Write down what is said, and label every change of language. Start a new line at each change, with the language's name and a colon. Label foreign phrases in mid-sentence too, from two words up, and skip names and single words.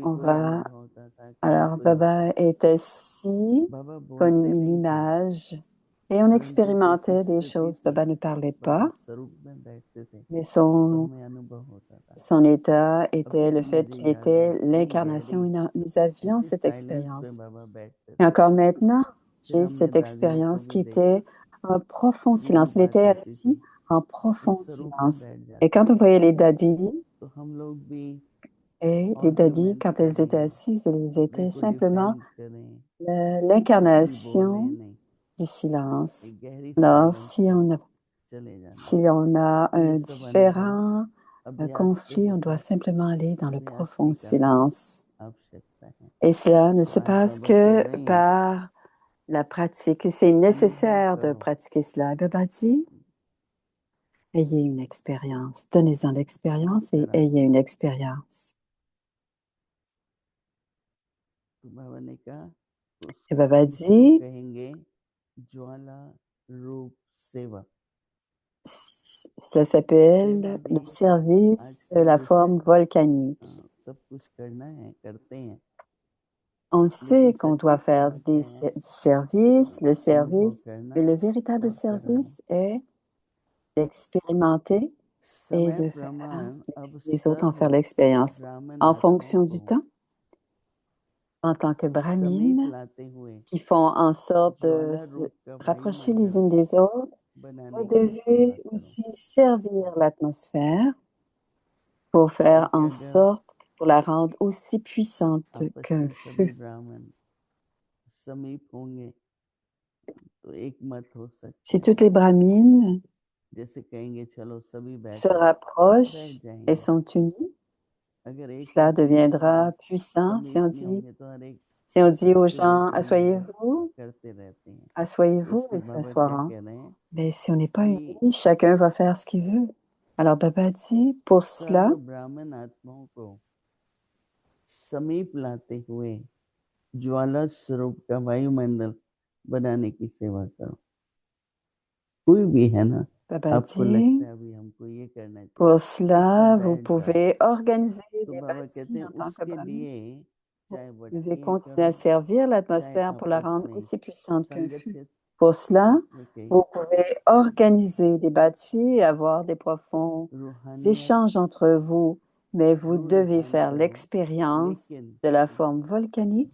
French: on
Hindi: कोई
French: va,
Hindi: अनुभव होता था, कभी
French: alors
Hindi: कोई होता
French: Baba
Hindi: था।
French: est assis
Hindi: बाबा
French: comme
Hindi: बोलते
French: une
Hindi: नहीं थे,
French: image et on
Hindi: परंतु जो कुछ
French: expérimentait des
Hindi: स्थिति
French: choses.
Hindi: थी,
French: Baba ne parlait
Hindi: बाबा
French: pas,
Hindi: स्वरूप में बैठते थे,
French: mais
Hindi: तो
French: son,
Hindi: हमें अनुभव होता था।
French: son état était
Hindi: अभी
French: le
Hindi: भी
French: fait
Hindi: मुझे
French: qu'il
Hindi: याद है,
French: était
Hindi: इतनी गहरी
French: l'incarnation. Et nous avions
Hindi: ऐसी
French: cette
Hindi: साइलेंस में
French: expérience.
Hindi: बाबा बैठते
French: Et
Hindi: थे।
French: encore maintenant,
Hindi: फिर
French: j'ai
Hindi: हमने
French: cette
Hindi: दादियों को
French: expérience
Hindi: भी
French: qui
Hindi: देखा,
French: était un profond
Hindi: ये भी
French: silence. Il
Hindi: बात
French: était
Hindi: होती थी,
French: assis en
Hindi: वो
French: profond
Hindi: स्वरूप में
French: silence.
Hindi: बैठ
French: Et
Hindi: जाते
French: quand on
Hindi: थे।
French: voyait les dadis,
Hindi: तो हम लोग भी
French: et les dadis,
Hindi: ऑर्ग्यूमेंट
French: quand elles étaient
Hindi: करें,
French: assises, elles
Hindi: अपने
French: étaient
Hindi: को
French: simplement
Hindi: डिफेंड करें, कुछ भी बोले
French: l'incarnation
Hindi: नहीं,
French: du silence.
Hindi: एक गहरी
French: Alors,
Hindi: साइलेंस में चले
French: si
Hindi: जाना।
French: on a
Hindi: ये
French: un
Hindi: सब अनुभव
French: différent un
Hindi: अभ्यास से
French: conflit, on
Hindi: होता
French: doit
Hindi: है,
French: simplement aller dans le
Hindi: अभ्यास
French: profond
Hindi: की काफी
French: silence.
Hindi: आवश्यकता है।
French: Et cela ne
Hindi: तो
French: se
Hindi: आज
French: passe
Hindi: बाबा कह
French: que
Hindi: रहे हैं
French: par la pratique. Et c'est
Hindi: अनुभव
French: nécessaire de
Hindi: करो।
French: pratiquer cela. Baba dit, ayez une expérience. Donnez-en
Hindi: और
French: l'expérience et
Hindi: कराओ।
French: ayez une expérience.
Hindi: तो बाबा ने कहा
French: Et
Hindi: उसको
French: Baba
Hindi: किसको
French: dit,
Hindi: कहेंगे ज्वाला रूप सेवा
French: Ça
Hindi: सेवा
French: s'appelle
Hindi: भी
French: le service de
Hindi: आजकल
French: la
Hindi: जैसे
French: forme volcanique.
Hindi: सब कुछ करना है करते हैं
French: On
Hindi: लेकिन
French: sait qu'on
Hindi: सच्ची
French: doit faire
Hindi: सेवा क्या है
French: du service, le
Hindi: अनुभव
French: service,
Hindi: करना
French: mais le véritable
Hindi: और कराना
French: service est d'expérimenter et
Hindi: समय
French: de faire
Hindi: प्रमाण अब
French: les autres en
Hindi: सर्व
French: faire l'expérience.
Hindi: ब्राह्मण
French: En
Hindi: आत्माओं
French: fonction du
Hindi: को
French: temps, en tant que
Hindi: समीप
French: brahmines,
Hindi: लाते हुए
French: qui font en sorte de
Hindi: ज्वाला
French: se
Hindi: रूप का
French: rapprocher les
Hindi: वायुमंडल
French: unes des autres, vous
Hindi: बनाने की सेवा
French: devez
Hindi: करो
French: aussi servir l'atmosphère pour faire
Hindi: क्योंकि
French: en
Hindi: अगर
French: sorte, pour la rendre aussi puissante
Hindi: आपस
French: qu'un
Hindi: में सभी
French: feu.
Hindi: ब्राह्मण समीप होंगे तो एक मत हो सकता
French: Si
Hindi: है
French: toutes les brahmines
Hindi: जैसे कहेंगे चलो सभी
French: se
Hindi: बैठो
French: rapprochent
Hindi: बैठ
French: et
Hindi: जाएंगे
French: sont unis,
Hindi: अगर एक
French: cela
Hindi: मत नहीं
French: deviendra
Hindi: होंगे
French: puissant
Hindi: समीप नहीं होंगे तो हर एक
French: si on dit aux
Hindi: उसके
French: gens,
Hindi: ऊपर निर्भर
French: asseyez-vous,
Hindi: करते रहते हैं तो
French: asseyez-vous,
Hindi: इसलिए
French: ils
Hindi: बाबा क्या
French: s'assoiront.
Hindi: कह रहे हैं
French: Mais si on n'est pas
Hindi: कि
French: unis, chacun va faire ce qu'il veut. Alors Baba dit, pour cela,
Hindi: सर्व ब्राह्मण आत्माओं को समीप लाते हुए ज्वाला स्वरूप का वायुमंडल बनाने की सेवा करो कोई भी है ना
French: Baba
Hindi: आपको
French: dit,
Hindi: लगता है अभी हमको ये करना चाहिए
French: pour
Hindi: तो
French: cela,
Hindi: सब
French: vous
Hindi: बैठ जाओ
French: pouvez organiser
Hindi: तो
French: des
Hindi: बाबा कहते
French: bâtis
Hindi: हैं
French: en tant que
Hindi: उसके
French: brahmin.
Hindi: लिए
French: Vous
Hindi: चाहे
French: devez
Hindi: बटियां
French: continuer à
Hindi: करो
French: servir
Hindi: चाहे
French: l'atmosphère pour la
Hindi: आपस
French: rendre
Hindi: में
French: aussi puissante qu'un feu.
Hindi: संगठित
French: Pour cela,
Hindi: होके
French: vous pouvez organiser des bâtis, avoir des profonds
Hindi: रूहानियत
French: échanges entre vous, mais vous
Hindi: रूह
French: devez
Hindi: निकाल
French: faire
Hindi: करो
French: l'expérience
Hindi: लेकिन
French: de la forme volcanique